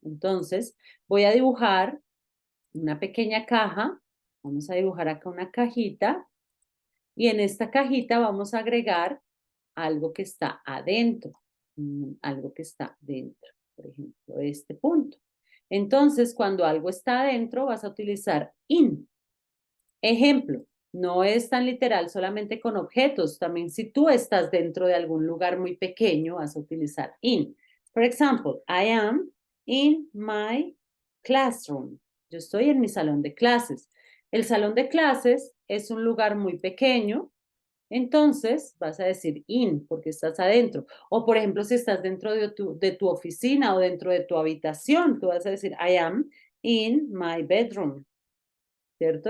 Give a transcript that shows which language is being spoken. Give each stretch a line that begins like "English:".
Spanish: Entonces voy a dibujar una pequeña caja, vamos a dibujar acá una cajita y en esta cajita vamos a agregar algo que está adentro, algo que está dentro, por ejemplo, este punto. Entonces, cuando algo está adentro, vas a utilizar in. Ejemplo, no es tan literal solamente con objetos, también si tú estás dentro de algún lugar muy pequeño, vas a utilizar in.
English: For example, I am in my classroom.
Spanish: Yo estoy en mi salón de clases. El salón de clases es un lugar muy pequeño, entonces vas a decir in porque estás adentro. O por ejemplo, si estás dentro de tu oficina o dentro de tu habitación, tú vas a decir
English: I am in my bedroom,
Spanish: ¿cierto?